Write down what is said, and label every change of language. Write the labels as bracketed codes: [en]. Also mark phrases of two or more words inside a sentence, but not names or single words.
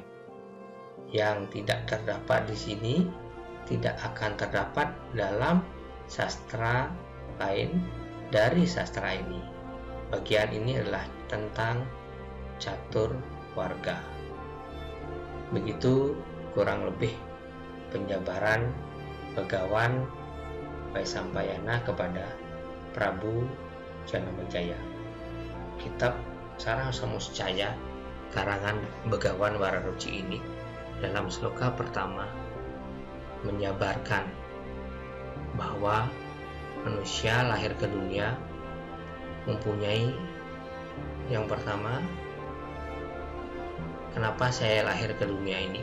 [id] Yang tidak terdapat di sini tidak akan terdapat dalam sastra lain dari sastra ini. Bagian ini adalah tentang catur warga. Begitu kurang lebih penjabaran Begawan Waisampayana kepada Prabu Janamejaya. Kitab Sara Samuscaya karangan Begawan Wararuci ini dalam sloka pertama menjabarkan bahwa manusia lahir ke dunia mempunyai yang pertama, kenapa saya lahir ke dunia ini?